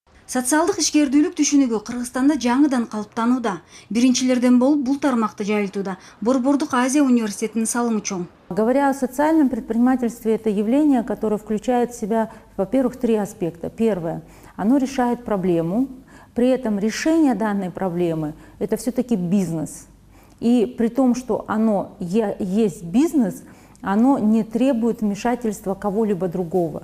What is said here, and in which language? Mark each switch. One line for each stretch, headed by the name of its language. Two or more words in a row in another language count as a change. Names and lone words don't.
Kyrgyz: Социалдык ишкердүүлүк түшүнүгү Кыргызстанда жаңыдан калыптанууда. Биринчилерден болуп бул тармакты жайылтууда Борбордук Азия университетинин салымы чоң.
Russian: Говоря о социальном предпринимательстве, это явление, которое включает в себя, во-первых, три аспекта. Первое, оно решает проблему, при этом решение данной проблемы – это все-таки бизнес. И при том, что оно есть бизнес, оно не требует вмешательства кого-либо другого.